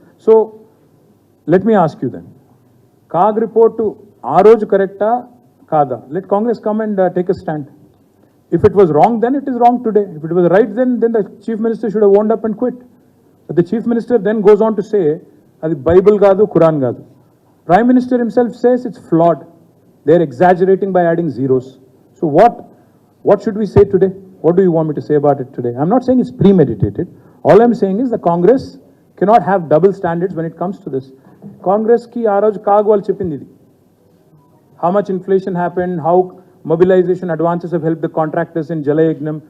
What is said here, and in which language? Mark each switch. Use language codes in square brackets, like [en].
[en] So, let me ask you then. CAG report to [te] Aroj correcta kada. [en] Let Congress come and take a stand. If it was wrong then, it is wrong today. If it was right then the Chief Minister should have owned up and quit. But the Chief Minister then goes on to say, [te] అది Bible కాదు, ఖురాన్ కాదు. [en] Prime minister himself says it's flawed. They are exaggerating by adding zeros. So what should we say today? What do you want me to say about it today? I'm not saying it's premeditated. All I'm saying is the Congress cannot have double standards when it comes to this. [te] Congress ki aa roju CAG వాళ్ళు చెప్పింది ఇది. [en] How much inflation happened, how mobilization advances have helped the contractors in Jalayagnam.